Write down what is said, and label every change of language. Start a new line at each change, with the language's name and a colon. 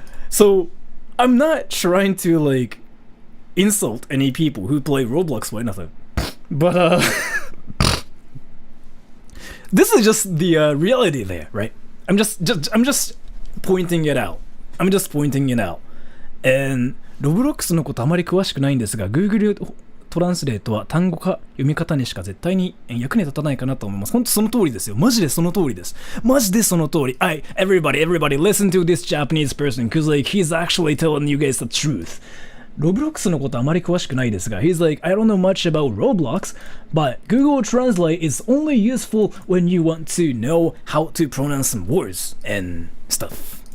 English: So I'm not trying to like insult any people who play Roblox or anything, but this is just the reality there, right? I'm just pointing it out. I'm just pointing it out.
Japanese: And Roblox のことあまり詳しくないんですが、Google トランスレートは単語か読み方にしか絶対に役に立たないかなと思います。本当その通りですよ。マジでその通りです。マジでその通り。
English: Everybody listen to this Japanese person because like he's actually telling you guys the truth.
Japanese: ロブロックスのことあまり詳しくないですが、
English: he's like, I don't know much about Roblox, but Google Translate is only useful when you want to know how to pronounce some words and stuff.